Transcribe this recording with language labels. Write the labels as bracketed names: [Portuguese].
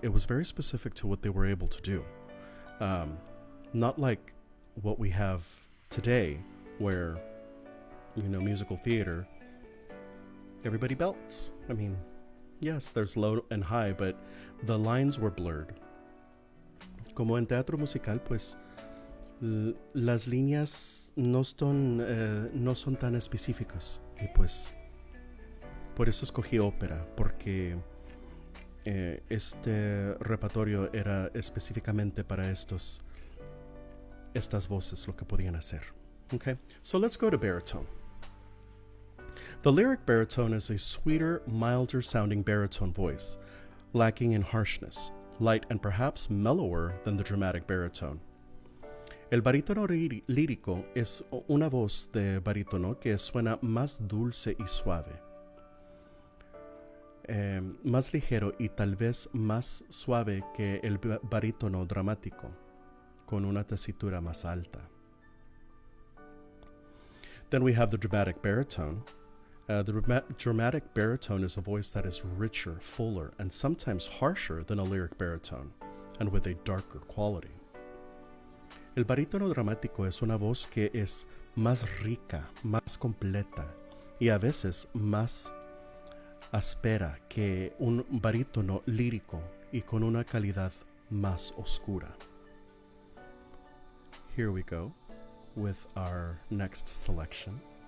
[English] It was very specific to what they were able to do. Not like what we have today, where, musical theater, everybody belts. I mean, yes, there's low and high, but the lines were blurred. [Spanish] Como en teatro musical, pues, las líneas no son tan específicas. Y pues, por eso escogí ópera, porque este repertorio era específicamente para estas voces, lo que podían hacer. [English] Okay, so let's go to baritone. The lyric baritone is a sweeter, milder sounding baritone voice, lacking in harshness, light and perhaps mellower than the dramatic baritone. [Spanish] El barítono lírico es una voz de barítono que suena más dulce y suave, más ligero y tal vez más suave que el barítono dramático, con una tesitura más alta. [English] Then we have the dramatic baritone. The dramatic baritone is a voice that is richer, fuller, and sometimes harsher than a lyric baritone, and with a darker quality. [Spanish] El barítono dramático es una voz que es más rica, más completa y a veces más áspera que un barítono lírico y con una calidad más oscura. [English] Here we go with our next selection.